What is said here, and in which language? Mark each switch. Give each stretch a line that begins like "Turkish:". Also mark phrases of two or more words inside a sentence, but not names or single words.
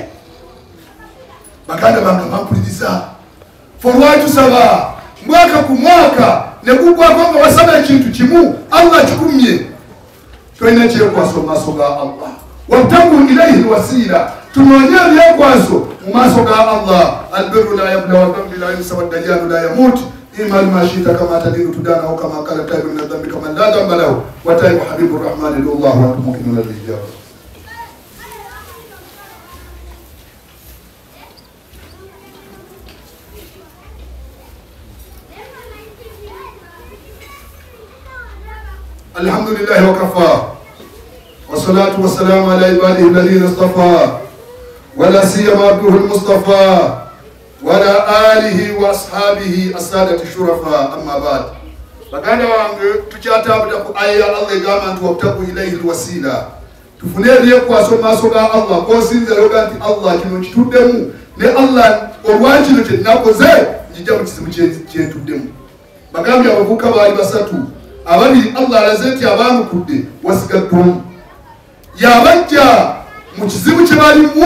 Ganda: Baganda bange bampuliriza ffe lwaki tusaba mwaka ku mwaka ne gugwako nga wasaba ekintu kimu Allah kikumye tolina kyekwaso mu maaso ga Allah
Arabic: وابتغوا إليه الوسيلة
Ganda: tunoonye ebyekwaso mu maaso ga Allah
Arabic: البر لا يبلى والذنب لا ينسى والديان لا يموت اعمل ما شئت كما تدين تدان كما قال التائب من الذنب كمن لا ذنب له والتائب حبيب الرحمن ادعوا الله وأنتم موقنون بالإجابة. الحمد لله وكفى والصلاة والسلام على عباده الذين اصطفى ولا سيما عبده المصطفى وعلى آله وأصحابه السادة الشرفاء أما بعد.
Ganda: Baganda wange tukyatambula ku aya Allah egamba nti
Arabic: وابتغوا إليه الوسيلة
Ganda: tufune ebyekwaso mu maaso ga Allah kosinzira yoga nti Allah kino kituddemu ne Allah olwakino kyenakoze njija mu kizibu kyentuddemu. Bagambye abavubuka baali basatu ababiri Allah alaze nti abamukudde wasigaddemu yabajja mu kizibu kye balimu